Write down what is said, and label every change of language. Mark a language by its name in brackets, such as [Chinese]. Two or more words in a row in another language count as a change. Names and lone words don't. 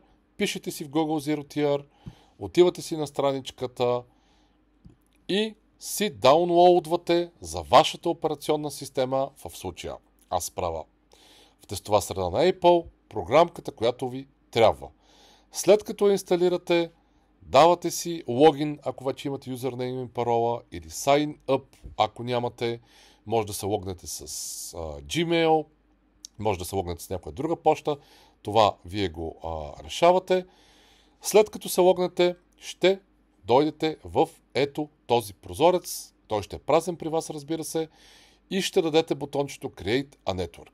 [Bulgarian] Пишете си в Google ZeroTier, отивате си на страничката и си даунлоудвате за вашата операционна система, в случая аз правя в тестова среда на Apple, програмката, която ви трябва. След като я инсталирате, давате си логин, ако вече имате юзернейм и парола, или [English] sign up, [Bulgarian] ако нямате, може да се логнете с Gmail, може да се логнете с някоя друга поща, това вие го решавате. След като се логнете, ще дойдете в ето този прозорец, той ще е празен при вас, разбира се, и ще дадете бутончето [English] Create a Network.